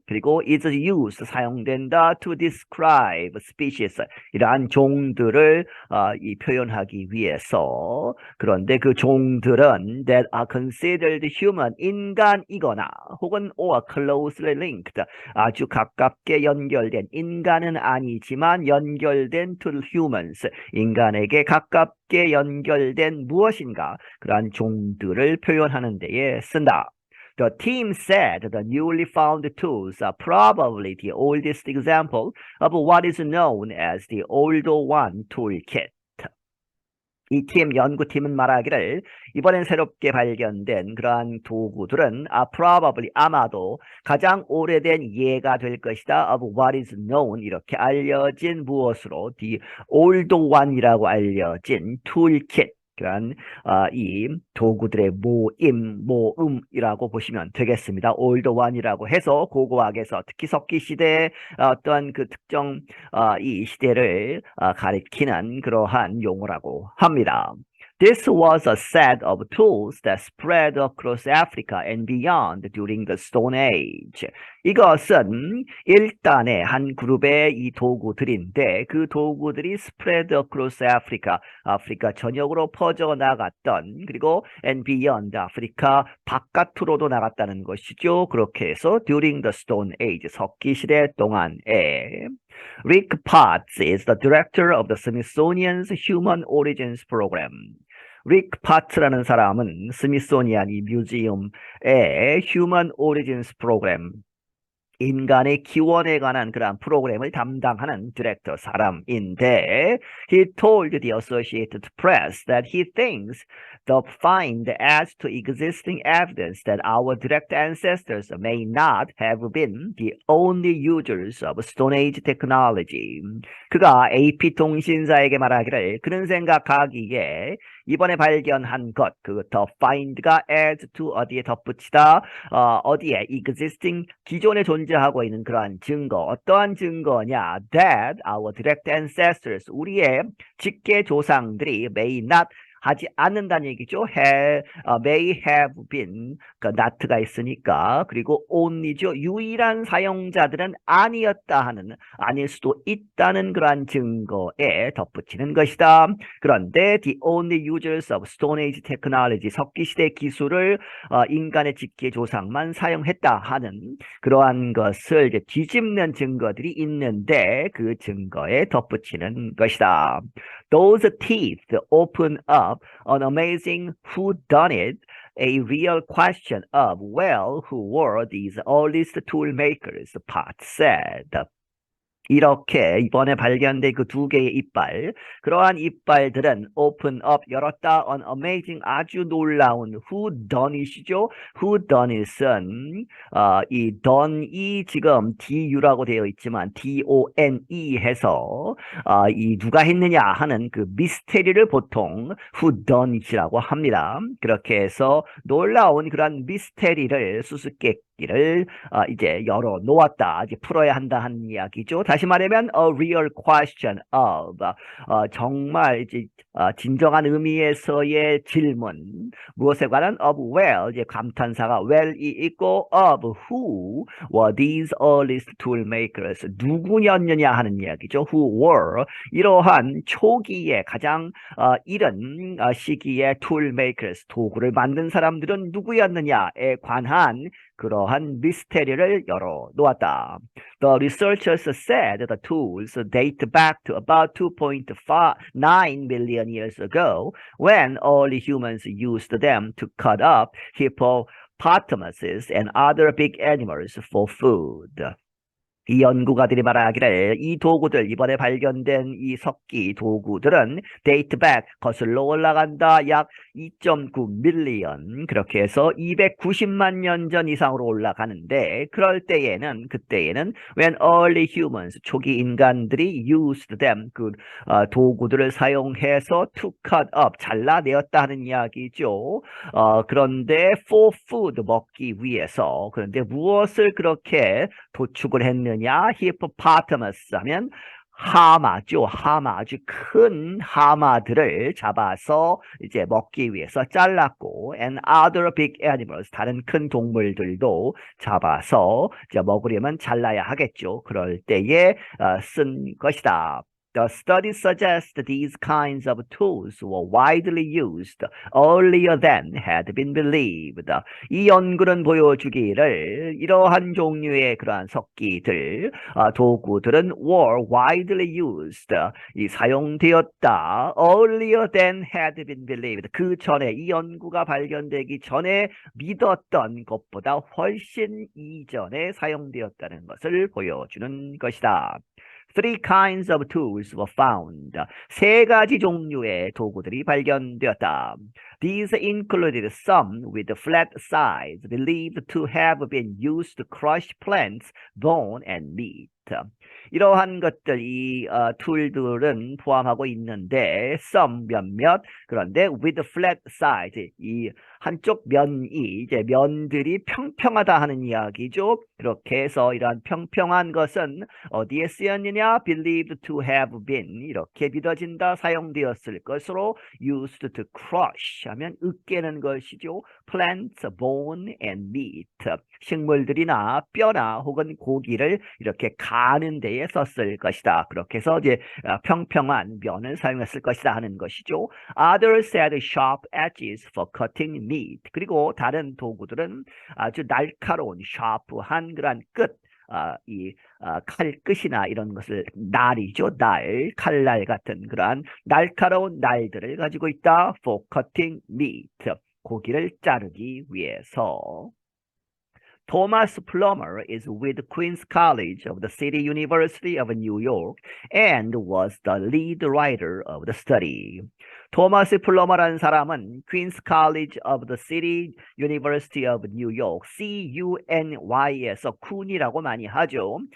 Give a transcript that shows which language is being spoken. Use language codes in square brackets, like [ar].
[ko] 그리고 [en] is used [ko] 사용된다 [en] to describe species [ko] 이러한 종들을 이 표현하기 위해서 그런데 그 종들은 [en] that are considered human [ko] 인간이거나 혹은 [en] or closely linked [ko] 아주 가깝게 연결된 인간은 아니지만 연결된 [en] to humans [ko] 인간에게 가깝게 연결된 무엇인가 그러한 종들을 표현하는 데에 쓴다. [en] The team said the newly found tools are probably the oldest example of what is known as the Older One toolkit. [ko] 이 팀, 연구팀은 말하기를 이번엔 새롭게 발견된 그러한 도구들은 [en] probably [ko] 아마도 가장 오래된 예가 될 것이다 [en] of what is known [ko] 이렇게 알려진 무엇으로 [en] the old one [ko] 이라고 알려진 [en] toolkit [ko] 그러한 이 도구들의 모음이라고 보시면 되겠습니다. old one이라고 해서 고고학에서 특히 석기 시대의 어떤 그 특정 이 시대를 가리키는 그러한 용어라고 합니다. [en] This was a set of tools that spread across Africa and beyond during the Stone Age. [ko] 이것은 일단의 한 그룹의 이 도구들인데 그 도구들이 [en] spread across Africa, [ko] 아프리카 전역으로 퍼져나갔던 그리고 [en] and beyond [ko] 아프리카 바깥으로도 나갔다는 것이죠. 그렇게 해서 [en] during the Stone Age, [ko] 석기시대 동안에 [en] Rick Potts is the director of the Smithsonian's Human Origins Program. [ko] 릭 파트라는 사람은 스미소니안 이 뮤지엄의 [en] Human Origins Program [ko] 인간의 기원에 관한 그러한 프로그램을 담당하는 디렉터 사람인데 [en] he told the Associated Press that he thinks the find adds to existing evidence that our direct ancestors may not have been the only users of Stone Age technology. [ko] 그가 AP통신사에게 말하기를 그는 생각하기에 이번에 발견한 것, 그 [en] the find [ko] 가 [en] add to [ko] 어디에 덧붙이다, 어디에 [en] existing [ko] 기존에 존재하고 있는 그러한 증거, 어떠한 증거냐? [en] That our direct ancestors, [ko] 우리의 직계 조상들이 [en] may not [ko] 하지 않는다는 얘기죠. [en] may have been, [ko] 그 not가 있으니까 그리고 only죠. 유일한 사용자들은 아니었다 하는, 아닐 수도 있다는 그러한 증거에 덧붙이는 것이다. 그런데 [en] the only users of Stone Age technology, [ko] 석기시대 기술을 인간의 직계 조상만 사용했다 하는 그러한 것을 이제 뒤집는 증거들이 있는데 그 증거에 덧붙이는 것이다. [en] Those teeth open up an amazing whodunit, a real question of, well, who were these earliest tool makers, Potts said. [ko] 이렇게 이번에 발견된 그 두 개의 이빨, 그러한 이빨들은 [en] open up, [ko] 열었다, [en] on amazing, [ko] 아주 놀라운 whodunit이죠. whodunit은 이 done이 지금 du라고 되어 있지만 done 해서 이 누가 했느냐 하는 그 미스테리를 보통 whodunit이라고 합니다. 그렇게 해서 놀라운 그러한 미스테리를 수수께끼를 이제 열어 놓았다, 이제 풀어야 한다 하는 이야기죠. 다시 말하면 [en] a real question of [ko] 정말 이제 진정한 의미에서의 질문, 무엇에 관한 [en] of well, [ko] 이제 감탄사가 well이 있고 [en] of who were these earliest tool makers, [ko] 누구였느냐 하는 이야기죠. [en] who were, [ko] 이러한 초기에 가장 이른 시기의 [en] tool makers, [ko] 도구를 만든 사람들은 누구였느냐에 관한 그러한 미스테리를 열어 놓았다. [en] The researchers said the tools date back to about 2.9 million years ago when early humans used them to cut up hippopotamuses and other big animals for food. [ko] 이 연구가들이 말하기를 이 도구들, 이번에 발견된 이 석기 도구들은 [en] date back, [ko] 거슬러 올라간다, 약 2.9 밀리언, 그렇게 해서 290만 년 전 이상으로 올라가는데 그럴 때에는, 그때에는 [en] when early humans, [ko] 초기 인간들이 [en] used them, [ko] 그 도구들을 사용해서 [en] to cut up, [ko] 잘라내었다 하는 이야기죠. 그런데 [en] for food, [ko] 먹기 위해서. 그런데 무엇을 그렇게 도축을 했느냐? hippopotamus 하면 하마죠. 하마, 아주 큰 하마들을 잡아서 이제 먹기 위해서 잘랐고, [en] and other big animals, [ko] 다른 큰 동물들도 잡아서 이제 먹으려면 잘라야 하겠죠. 그럴 때에 쓴 것이다. [en] The study suggests that these kinds of tools were widely used earlier than had been believed. [ko] 이 연구는 보여주기를 이러한 종류의 그러한 석기들, 도구들은 [en] were widely used, [ko] 이 사용되었다 [en] earlier than had been believed. [ko] 그 전에 이 연구가 발견되기 전에 믿었던 것보다 훨씬 이전에 사용되었다는 것을 보여주는 것이다. [en] Three kinds of tools were found. [ko] 세 가지 종류의 도구들이 발견되었다. [en] These included some with flat sides, believed to have been used to crush plants, bone, and meat. [ko] 이러한 것들, 이 툴들은 포함하고 있는데, [en] some [ko] 몇몇, 그런데 [en] with flat sides, [ko] 이 한쪽 면이 이제 면들이 평평하다 하는 이야기죠. 그렇게 해서 이러한 평평한 것은 어디에 쓰였느냐? [en] Believed to have been, [ko] 이렇게 믿어진다, 사용되었을 것으로 [en] used to crush [ko] 하면 으깨는 것이죠. [en] plants, bone, and meat, [ko] 식물들이나 뼈나 혹은 고기를 이렇게 가는 데에 썼을 것이다. 그렇게 해서 이제 평평한 면을 사용했을 것이다 하는 것이죠. [en] Others had sharp edges for cutting meat. [ko] 그리고 다른 도구들은 아주 날카로운, sharp한 그러한 끝, 칼끝이나 이런 것을, 날이죠. 날, 칼날 같은 그러한 날카로운 날들을 가지고 있다. [en] For cutting meat. [ko] 고기를 자르기 위해서. [en] Thomas Plummer is with Queens College of the City University of New York and was the lead writer of the study. [ko] 토마스 플러머라는 사람은 Queens College of the City University of New York, CUNY에서 쿤이라고 많이 하죠.